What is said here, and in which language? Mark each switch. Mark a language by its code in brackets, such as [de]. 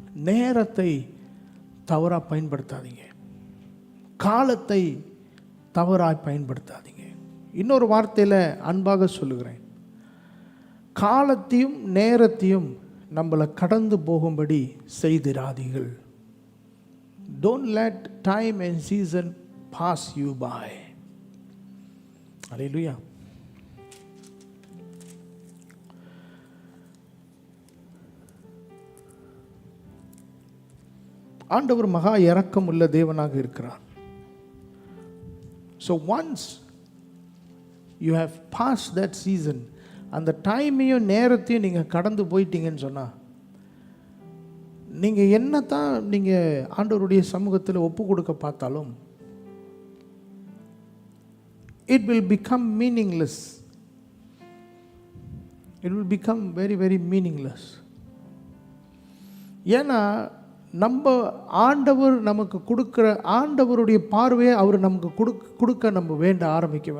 [ta] நேரத்தை தவறாக பயன்படுத்தாதீங்க, காலத்தை தவறாக பயன்படுத்தாதீங்க. இன்னொரு வார்த்தையில் அன்பாக சொல்லுகிறேன், காலத்தையும் நேரத்தையும் நம்மளை கடந்து போகும்படி செய்திராதீர்கள். [en] Don't let time and season pass you by. Hallelujah. [ta] ஆண்டவர் மகா இரக்கம் உள்ள தேவனாக இருக்கிறார். [en] so once you have pass that season, [ta] அந்த டைமையும் நேரத்தையும் நீங்கள் கடந்து போயிட்டீங்கன்னு சொன்னால், நீங்கள் என்ன தான் நீங்கள் ஆண்டவருடைய சமூகத்தில் ஒப்பு கொடுக்க பார்த்தாலும் [en] it will become meaningless. It will become very, very meaningless. [ta] ஏன்னா நம்ம ஆண்டவர் நமக்கு கொடுக்குற ஆண்டவருடைய பார்வையை அவர் நமக்கு கொடுக்க நம்ம வேண்ட ஆரம்பிக்க.